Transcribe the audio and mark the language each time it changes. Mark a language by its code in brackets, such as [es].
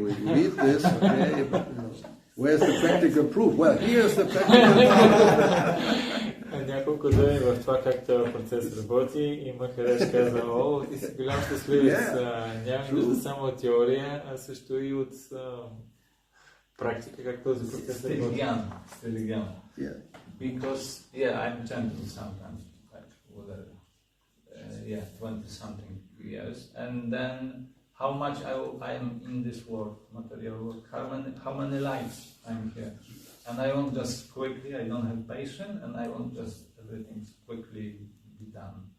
[en] We read this, okay, but where's the practical proof? Well, here's the practical proof. [bg] Няколко думи в това как този процес работи. Има къдеш казал, о, ти си голям щастливец. Няма нужда само от теория, а също и от практика, как този процес работи. [en] Still young. Yeah. Because, I'm chanting sometimes, like, whether, 20-something years. And then, how much I am in this world, material world, how many lives I'm here. And I want just quickly, I don't have patience, and I want just everything quickly be done.